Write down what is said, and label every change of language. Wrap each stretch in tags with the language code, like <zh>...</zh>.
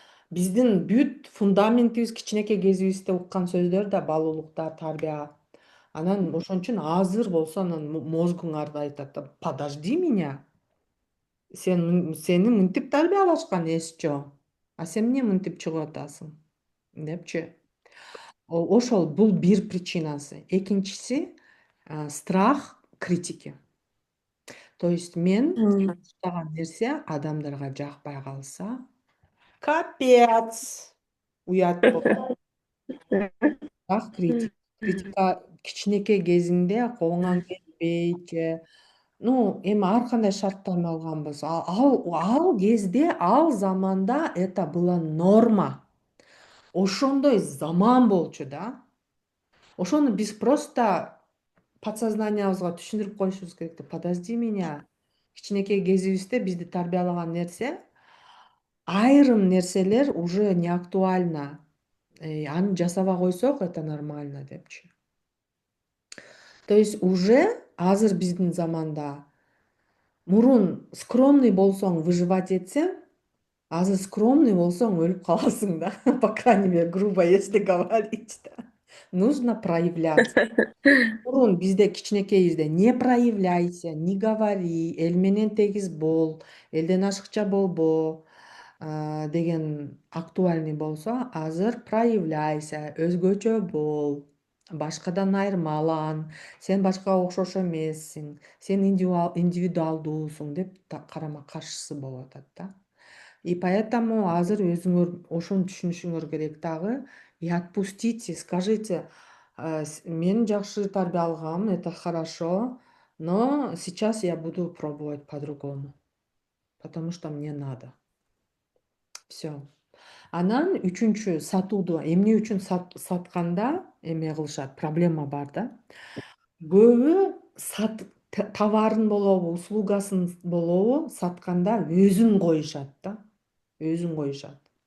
<ky>Биздин бүт фундаментибиз кичинекей кезибизде уккан сөздөр да балуулукта, тарбия. Анан ошон үчүн азыр болсо анан мозгуңарды айтат да, подожди меня. Сени мынтип тарбиялашкан эсчо. А сен эмне мынтип чыгып атасың? Депчи. Ошол бул бир причинасы.</ky> <ru>Экинчиси страх критики.</ru> <ky>То есть мен жасаган нерсе адамдарга жакпай калса, капец, уят болот. Страх критика кичинекей кезиңде колуңан келбейт же эми ар кандай шарттарны алганбыз. Ал кезде, ал заманда это была норма. Ошондой заман болчу да. Ошону биз просто подсознаниябызга түшүндүрүп коюшубуз керек да. Подожди меня. Кичинекей кезибизде бизди тарбиялаган нерсе, айрым нерселер уже не актуально. Аны жасабай койсок, это нормально депчи. То есть уже азыр биздин заманда мурун скромный болсоң, выживать этсең, азыр скромный болсоң өлүп каласың да.</ky> <ru>По крайней мере, грубо если говорить, да.</ru> <ky>Нужно проявляться. Мурун бизде кичинекейибизде не проявляйся, не говори, эл менен тегиз бол, элден ашыкча болбо деген актуальный болсо, азыр проявляйся, өзгөчө бол, башкадан айырмалан, сен башкага окшош эмессиң, сен индивидуалдуусуң деп карама каршысы болуп атат да. И поэтому азыр өзүңөр ошону түшүнүшүңөр керек дагы.</ky> <ru>И отпустите, скажите, мен жакшы тарбиялгам, это хорошо, но сейчас я буду пробовать по-другому, потому что мне надо. Все.</ru> <ky>Анан үчүнчү, сатууду эмне үчүн сатканда эме кылышат, проблема бар да. Көбү товарын болобу, услугасын болобу сатканда өзүн коюшат да. Өзүн коюшат.</ky>